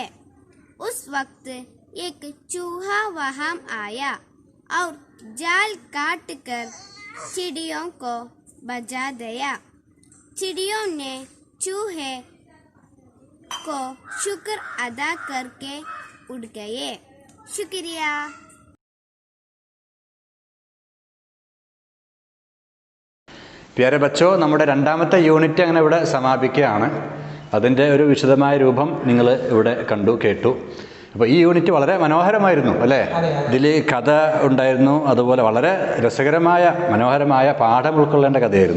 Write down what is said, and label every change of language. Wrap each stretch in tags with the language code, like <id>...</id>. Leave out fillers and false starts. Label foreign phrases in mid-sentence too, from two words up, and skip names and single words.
<hi>उस वक्त एक चूहा वहां आया और जाल काट कर चिड़ियों को बचा दिया। चिड़ियों ने चूहे को शुक्र अदा करके उड़ गए। शुक्रिया। प्यारे बच्चो,</hi> <ml>നമ്മുടെ 2ാമത്തെ യൂണിറ്റ് അങ്ങനെ ഇവിടെ സമാപിക്കുകയാണ്. അതിൻ്റെ ഒരു വിശദമായ രൂപം നിങ്ങൾ ഇവിടെ കണ്ടു കേട്ടു. അപ്പോൾ ഈ യൂണിറ്റ് വളരെ മനോഹരമായിരുന്നു അല്ലേ? ഇതിൽ കഥ ഉണ്ടായിരുന്നു, അതുപോലെ വളരെ രസകരമായ മനോഹരമായ പാഠം ഉൾക്കൊള്ളേണ്ട കഥയായിരുന്നു.</ml>